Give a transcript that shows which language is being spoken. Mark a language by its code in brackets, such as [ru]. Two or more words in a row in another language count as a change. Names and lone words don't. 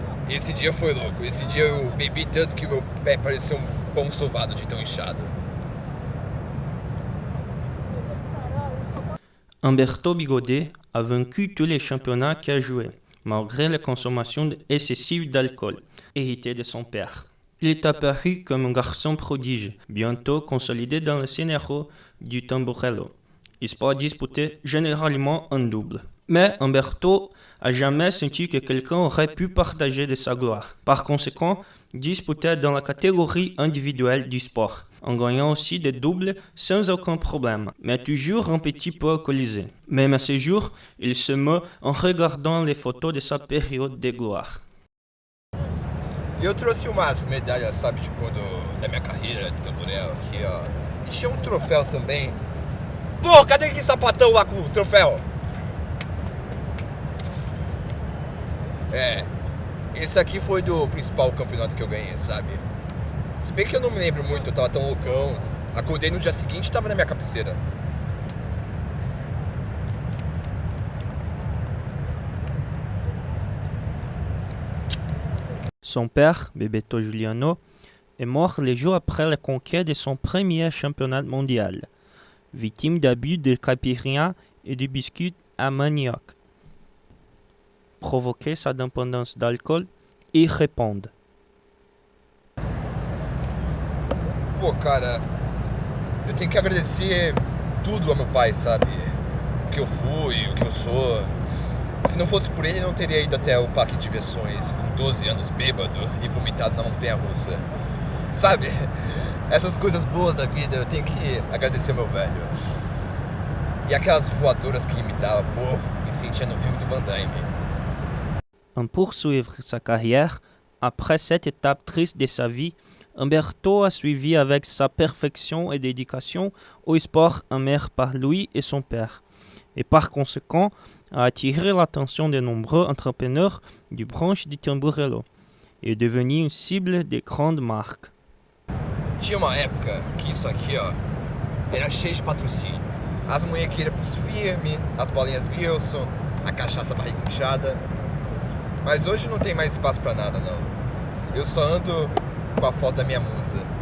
[pt] Esse dia foi louco. Esse dia eu bebi tanto que o meu pé parecia um pão sovado de tão inchado. [fr] Humberto Bigodet a vaincu tous les championnats qu'il a joués, malgré la consommation excessive d'alcool, héritée de son père. Il est apparu comme un garçon prodige, bientôt consolidé dans le scénario du tamburello. Sport disputé généralement en double. Mais Humberto a jamais senti que quelqu'un aurait pu partager de sa gloire. Par conséquent, disputait dans la catégorie individuelle du sport, en gagnant aussi des doubles sans aucun problème, mais toujours un petit peu alcoolisé. Même à ce jour, il se meut en regardant les photos de sa période de gloire. [pt] Eu trouxe umas medalhas, sabe, de quando, da minha carreira de tamborel aqui, ó. E tinha um troféu também. Pô, cadê aquele sapatão lá com o troféu? É, esse aqui foi do principal campeonato que eu ganhei, sabe? Se bem que eu não me lembro muito, eu tava tão loucão. Acordei no dia seguinte e tava na minha cabeceira. [fr] Son père, Bebeto Giuliano, est mort le jour après la conquête de son premier championnat mondial, victime d'abus de caipirinha et de biscuits à manioc. Provoquer sa dépendance d'alcool e répondre. [pt] Pô, cara, eu tenho que agradecer tudo ao meu pai, sabe? O que eu fui, o que eu sou. Se não fosse por ele, eu não teria ido até o parque de diversões com 12 anos bêbado e vomitado na montanha-russa. Sabe? Essas coisas boas da vida, eu tenho que agradecer ao meu velho. E aquelas voadoras que ele me dava, pô, me sentia no filme do Van Damme. [fr] En poursuivre sa carrière, après cette étape triste de sa vie, Humberto a suivi avec sa perfection et dédication au sport amer par lui et son père, et par conséquent a attiré l'attention de nombreux entrepreneurs du branche du tamburello, et est devenu une cible de grandes marques. [pt] Tinha uma época que isso aqui, ó, era cheio de patrocínio. As munhequeiras pros firme, as bolinhas Wilson, a cachaça barriga inchada. Mas hoje não tem mais espaço pra nada, não. Eu só ando com a foto da minha musa.